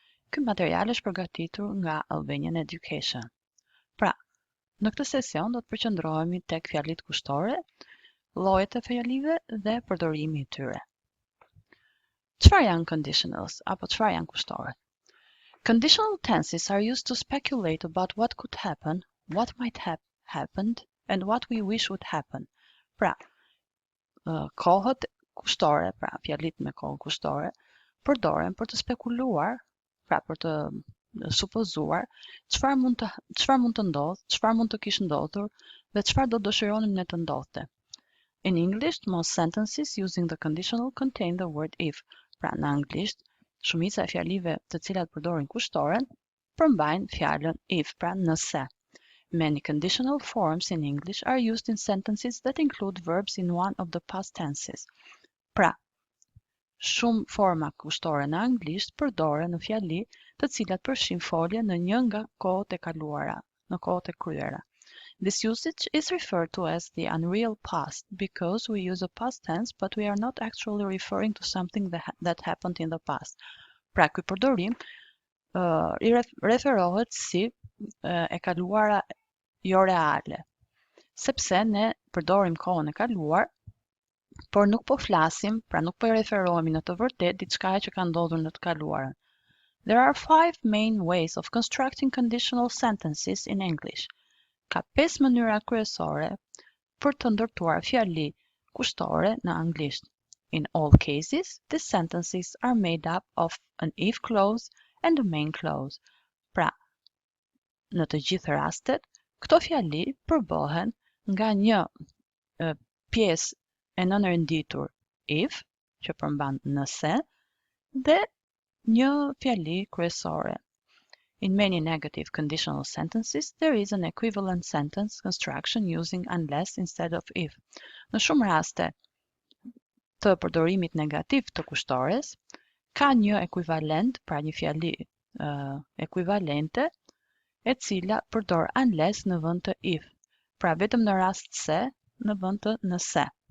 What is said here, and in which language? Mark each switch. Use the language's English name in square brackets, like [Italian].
[Albanian] Ky material është përgatitur nga Albanian Education. Pra, në këtë sesion do të përqendrohemi tek fjalitë kushtore, llojet e fjalive dhe përdorimi i tyre. Çfarë janë conditionals apo çfarë janë kushtoret? [English] Conditional tenses are used to speculate about what could happen, what might have happened, and what we wish would happen. [Albanian] Pra, kohët kushtore, pra fjalitë me kohë kushtore, përdoren për të spekuluar, pra për të supozuar çfarë mund të ndodhë, çfarë mund të kishte ndodhur dhe çfarë do dëshironim ne të ndodhte. [English] In English, most sentences using the conditional contain the word if. [Albanian] Pra, në anglisht, shumica e fjalive të cilat përdorin kushtoren përmbajnë fjalën if, pra nëse. [English] Many conditional forms in English are used in sentences that include verbs in one of the past tenses. [Albanian] Pra, shumë forma kushtore në anglisht përdoren në fjali të cilat përfshin folje në një nga kohët e kaluara, në kohët e kryera. [English] This usage is referred to as the unreal past because we use a past tense but we are not actually referring to something that happened in the past. [Albanian] Pra, ky përdorim i referohet si e kaluara jo reale, sepse ne përdorim kohën e kaluar, por nuk po flasim, pra nuk po i referohemi në të vërtetë diçkaje që ka ndodhur në të kaluarën. [English] There are 5 main ways of constructing conditional sentences in English. [Albanian] Ka 5 mënyra kryesore për të ndërtuar fjali kushtore në anglisht. [English] In all cases, these sentences are made up of an if clause and a main clause. [Albanian] Pra, në të gjithë rastet, këto fjali përbohen nga një pjesë e nënrenditur if, që përmban nëse, dhe një fjali kryesore. [English] In many negative conditional sentences, there is an equivalent sentence construction using unless instead of if. [Albanian] Në shumë raste të përdorimit negativ të kushtores, ka një ekuivalent, pra një fjali ekuivalente, e cila përdor unless në vend të if, pra vetëm në rast se në vend të nëse.